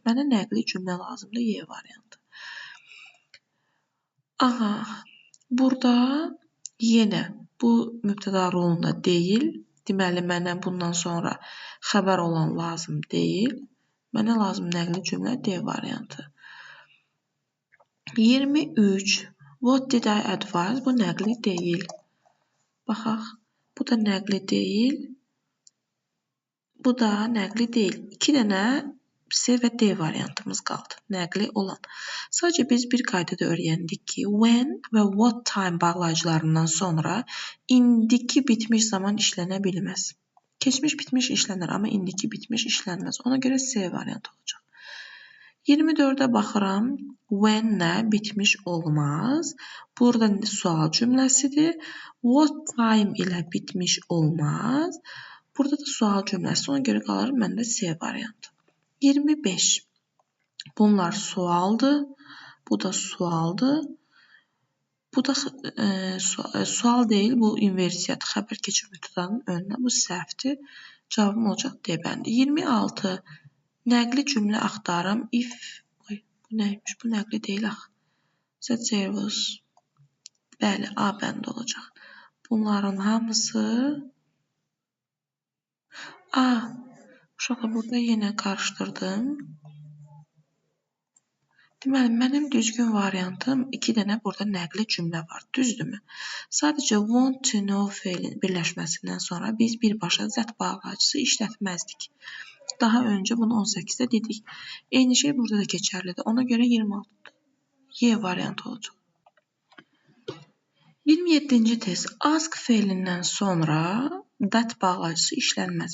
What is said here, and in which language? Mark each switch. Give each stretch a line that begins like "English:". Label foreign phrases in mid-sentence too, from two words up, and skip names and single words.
Azerbaijani: Mənə nəqli cümlə lazımdır, Y variantı. Aha, burada yenə bu mübtəda rolunda deyil. Deməli, mənə bundan sonra xəbər olan lazım deyil. Mənə lazım nəqli cümlə D variantı. 23.
English: What did I advise?
Azerbaijani: Bu nəqli deyil. Baxaq, bu da nəqli deyil. Bu da nəqli deyil. 2 dənə C və D variantımız qaldı. Nəqli olan. Sadəcə biz bir qaydada öyrəndik ki, when və
English: what time
Azerbaijani: bağlayıcılarından sonra indiki bitmiş zaman işlənə bilməz. Keçmiş bitmiş işlənir, amma indiki bitmiş işlənməz. Ona görə C variantı olacaq. 24-ə baxıram. When-nə bitmiş olmaz. Burada sual cümləsidir.
English: What time
Azerbaijani: ilə bitmiş olmaz. Burada da sual cümləsi. Ona görə qalır məndə C variantı. 25. Bunlar sualdır. Bu da sualdır. Bu da sual deyil, bu inversiyadır. Xəbər keçir mübtədanın önünə. Bu səhvdir. Cavabım olacaq D bəndi. 26. Nəqli cümlə axtarım. If, bu nəymiş? Bu nəqli deyil axı.
English: That there was.
Azerbaijani: Bəli, A bəndi olacaq. Bunların hamısı uşaqlar burada yenə qarışdırdım. Deməli, mənim düzgün variantım 2 dənə burada nəqli cümlə var, düzdürmü? Sadəcə
English: want to know
Azerbaijani: feilin birləşməsindən sonra biz birbaşa zət bağlayıcısı işlətməzdik. Daha öncə bunu 18-də dedik. Eyni şey burada da keçərlidir. Ona görə 26-dır. Y variantı olacaq. 27-ci test. Ask feilindən sonra that bağlayıcısı işlənməz.